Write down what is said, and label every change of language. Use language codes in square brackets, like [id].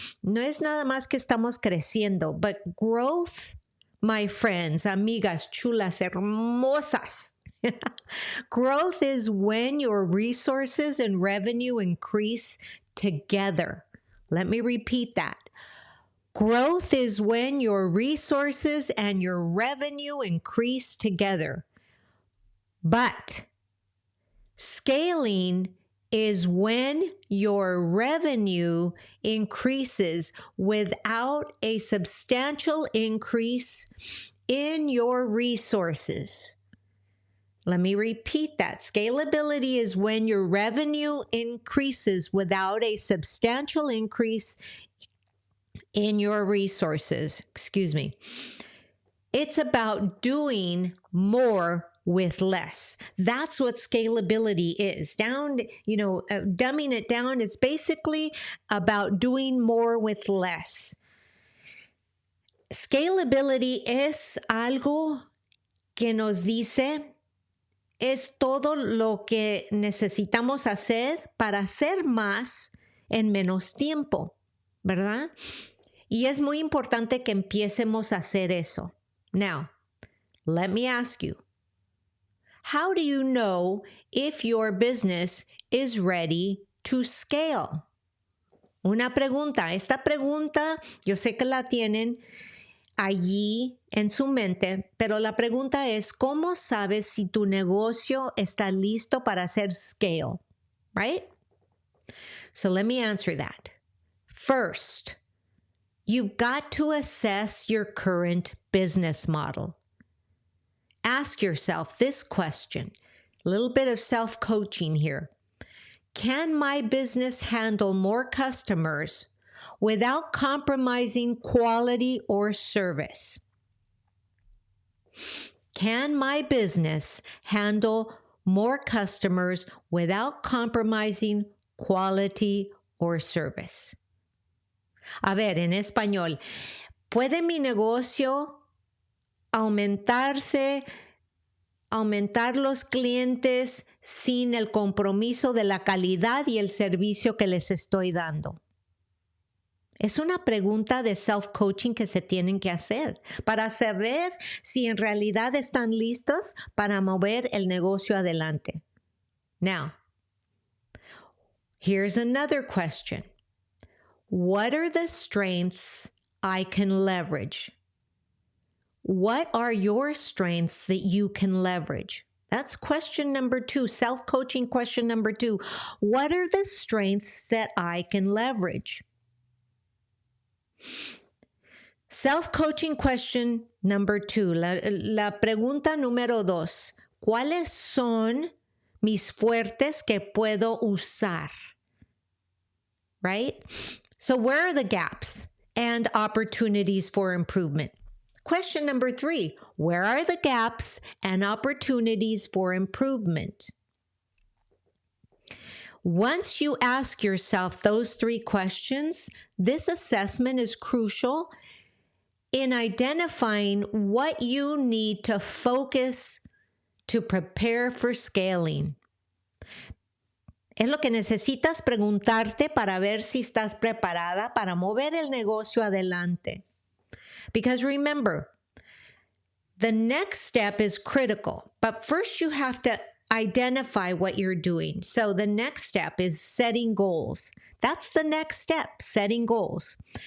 [es] No es nada más que estamos creciendo, [en] but growth, my friends, [es] amigas, chulas, hermosas. [en] Growth is when your resources and revenue increase together. Let me repeat that. Growth is when your resources and your revenue increase together. But scaling is when your revenue increases without a substantial increase in your resources. Let me repeat that. Scalability is when your revenue increases without a substantial increase in your resources. Excuse me. It's about doing more with less. That's what scalability is. Dumbing it down, it's basically about doing more with less. [es] Scalability es algo que nos dice, es todo lo que necesitamos hacer para hacer más en menos tiempo, ¿verdad? Y es muy importante que empiecemos a hacer eso. [en] Now, let me ask you, how do you know if your business is ready to scale? [es] Una pregunta. Esta pregunta, yo sé que la tienen allí en su mente, pero la pregunta es, ¿cómo sabes si tu negocio está listo para hacer scale? [en] Right? So let me answer that. First, you've got to assess your current business model. Ask yourself this question, a little bit of self-coaching here. Can my business handle more customers without compromising quality or service? Can my business handle more customers without compromising quality or service? [es] A ver, en español, ¿puede mi negocio aumentar los clientes sin el compromiso de la calidad y el servicio que les estoy dando? Es una pregunta de self-coaching que se tienen que hacer para saber si en realidad están listos para mover el negocio adelante. [en] Now, here's another question. What are the strengths I can leverage? What are your strengths that you can leverage? That's question number 2, self-coaching question number 2. What are the strengths that I can leverage? Self-coaching question number 2. [es] La pregunta número 2. ¿Cuáles son mis fuertes que puedo usar? [en] Right? So where are the gaps and opportunities for improvement? Question number 3, where are the gaps and opportunities for improvement? Once you ask yourself those 3 questions, this assessment is crucial in identifying what you need to focus to prepare for scaling. [es] Es lo que necesitas preguntarte para ver si estás preparada para mover el negocio adelante. [en] Because remember, the next step is critical, but first you have to identify what you're doing. So the next step is setting goals. That's the next step, setting goals.